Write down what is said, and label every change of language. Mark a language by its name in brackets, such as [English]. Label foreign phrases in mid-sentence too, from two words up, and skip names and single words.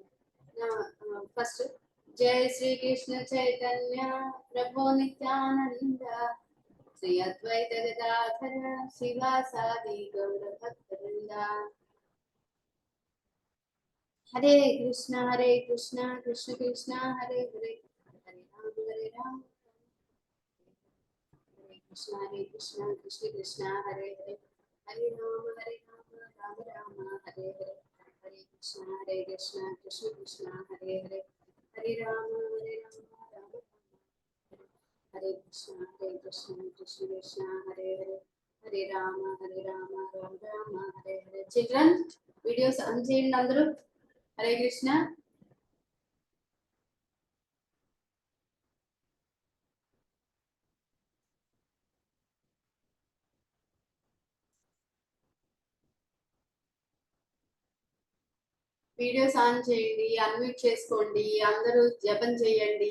[Sanskrit] ఫస్ట్ जय श्री कृष्ण चैतन्य प्रभु नित्यानन्द श्री अद्वैत गदाधर श्रीवासादि गौर भक्तवृन्द. हरे कृष्ण कृष्ण कृष्ण हरे हरे हरे राम हरे कृष्ण कृष्ण हरे हरे हरे राम राम राम हरे हरे हरे कृष्ण कृष्ण हरे हरे हरे राम राम हरे कृष्ण कृष्ण हरे हरे हरे राम राम राम हरे हरे. [Telugu] చిల్డ్రన్, వీడియోస్ ఆన్ చేయండి అందరూ. [Sanskrit] हरे कृष्ण. [Telugu] వీడియోస్ ఆన్ చేయండి, అన్మ్యూట్ చేసుకోండి, అందరూ జపం చేయండి.